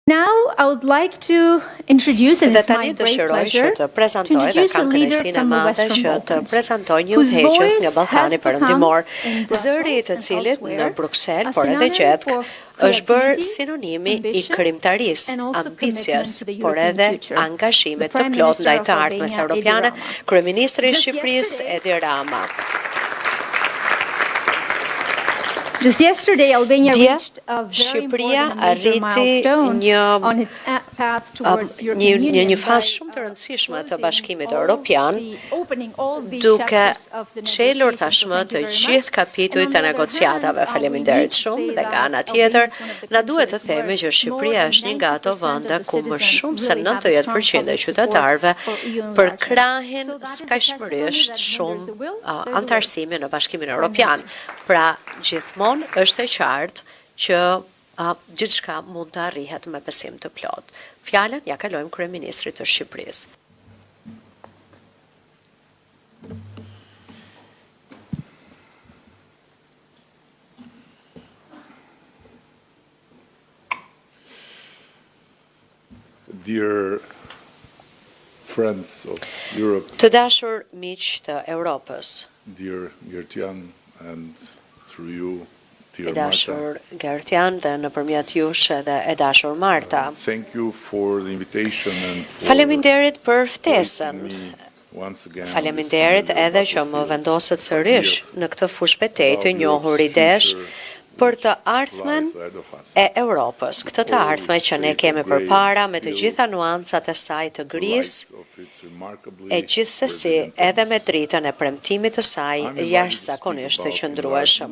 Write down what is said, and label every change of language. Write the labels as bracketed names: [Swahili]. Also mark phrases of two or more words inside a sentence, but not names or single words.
[English] Now, I would like to introduce, and [Albanian] Dhe [English] it's my [Albanian] tani [English] great [Albanian] dëshiroj [English] pleasure, [Albanian] që të [English] to [Albanian] prezantoj dhe [English] introduce a [Albanian] kam [English] leader [Albanian] kënaqësinë e [English] from the [Albanian] madhe [English] Western [Albanian] që të [English] Balkans, [Albanian] prezantoj një [English] whose [Albanian] udhëheqës [English] voice [Albanian] nga [English] has [Albanian] Ballkani [English] become [Albanian] Perëndimor, [English] in [Albanian] zëri i [English] Brussels [Albanian] të [English] and [Albanian] cilit në [English] elsewhere [Albanian] Bruksel, [English] a [Albanian] por edhe [English] synonym [Albanian] gjetk, [English] for [Albanian] është bërë [English] creativity, [Albanian] sinonimi i [English] ambition, [Albanian] krijimtarisë, [English] and also [Albanian] ambicjes, [English] commitment to the [Albanian] por [English] European [Albanian] edhe [English] future. [Albanian] angazhimit [English] The [Albanian] të [English] Prime [Albanian] plot [English] Minister [Albanian] ndaj [English] of [Albanian] të ardhmes [English] Albania, Edi [Albanian] europiane, [English] Rama. [Albanian] kryeministri i [English] Just [Albanian] Shqipërisë [English] yesterday- [Albanian] Edi Rama. [English] Just yesterday, Albania [Albanian] Dje, [English] reached a very [Albanian] Shqipëria [English] important and major [Albanian] arriti [English] milestone [Albanian] një [English] on its path towards European Union [Albanian] një fazë [English] by, [Albanian] shumë të rëndësishme të [English] closing [Albanian] Bashkimit [English] all [Albanian] Evropian, [English] opening all the [Albanian] duke [English] chapters of the [Albanian] çelur [English] negotiations. [Albanian] tashmë [English] So thank [Albanian] të [English] you very [Albanian] gjithë [English] much. [Albanian] kapitujt [English] And [Albanian] të [English] on the other [Albanian] negociatave. [English] hand, [Albanian] Faleminderit [English] we need to [Albanian] shumë [English] say [Albanian] dhe nga [English] that [Albanian] ana [English] Albania [Albanian] tjetër, [English] is one of the [Albanian] na duhet të [English] countries [Albanian] themi që [English] where [Albanian] Shqipëria [English] more than [Albanian] është një nga ato [English] 90% [Albanian] vende [English] of the [Albanian] ku më [English] citizens [Albanian] shumë se [English] really have a [Albanian] 90% [English] strong [Albanian] e [English] public [Albanian] qytetarëve [English] support for EU [Albanian] për [English] enlargement. [Albanian] krahin [English] So that is a [Albanian] skajshmërisht [English] testimony that when [Albanian] shumë [English] there's a will, there's a way. [Albanian] antarësimi në Bashkimin Evropian. Pra, gjithmonë është e qartë që gjithçka mund të arrihet me besim të plot. Fjalën ja kalojmë kryeministrit të Shqipërisë. [English] Dear friends of Europe, [Albanian] Të dashur miq të Europës, [English] dear Gertjan, and through you, [Albanian] e [English] dear [Albanian] dashur [English] Marta, [Albanian] Gertjan dhe nëpërmjet jush edhe e dashur Marta. [English] thank you for the invitation and for [Albanian] Faleminderit për ftesën. [English] placing me once again on [Albanian] Faleminderit [English] this [Albanian] edhe që më [English] battlefield. [Albanian] vendoset sërish në këtë fushë betejë të njohur i desh për të ardhmen e Europës, këtë të ardhme që ne kemi përpara me të gjitha nuancat e saj të grisë, e gjithsesi edhe me dritën e premtimit të saj jashtëzakonisht të qëndrueshëm.